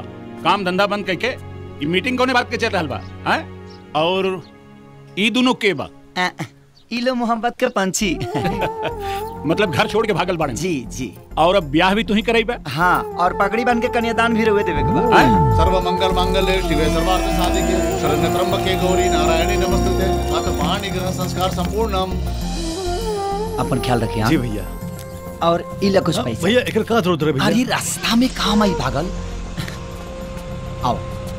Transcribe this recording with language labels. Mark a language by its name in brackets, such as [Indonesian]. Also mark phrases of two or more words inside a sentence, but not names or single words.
[Bhojpuri] काम धंधा बंद करके ये मीटिंग कोने बात के चल रहल बा? हैं? और ई दोनों के बा? ई लो मोहब्बत के पंछी। मतलब घर छोड़ के भागल बाड़े? जी जी। और अब ब्याह भी तू ही कराई बा? हाँ, और पगड़ी बन के कन्यादान भी रोए देवे के बा। [Sanskrit] सर्व मंगल मांगल्ये शिवे सर्वार्थ साधिके शरण्य त्र्यंबके गौरी नारायणी नमस्तुते। अथ पाणि ग्रहण संस्कार संपूर्णम। [Bhojpuri] अपन ख्याल रखिए। जी भैया। और इला कुछ पैसा भैया, एक का जरूरत है भैया? अरे रास्ता में काम आई भागल। आओ।